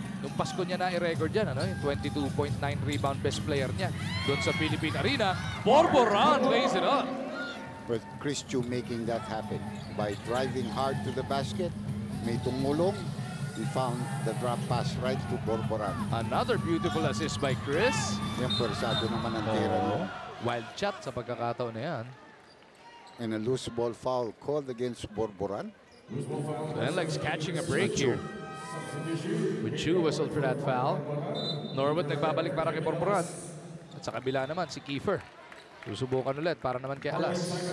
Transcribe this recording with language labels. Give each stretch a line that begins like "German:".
Filipino: Nung Pasko niya na i-record yan, ano? Yung 22.9 rebound best player niya. Doon sa Philippine Arena,
English: Borboran lays it up. But Chris Chu making that happen by driving hard to the basket.
Filipino: May tumulong.
English: He found the drop pass right to Borboran. Another beautiful assist by Chris.
Filipino: Yung persado naman ang tira niya.
English: Wild shot
Filipino: sa pagkakataon na yan.
English: And a loose ball foul called against Borboran. So NLEX catching a break here. With Chu whistled for that foul.
Filipino: Norwood nagbabalik para kay Borboran. At sa kabila naman si Kiefer. Susubukan ulit para naman kay Alas.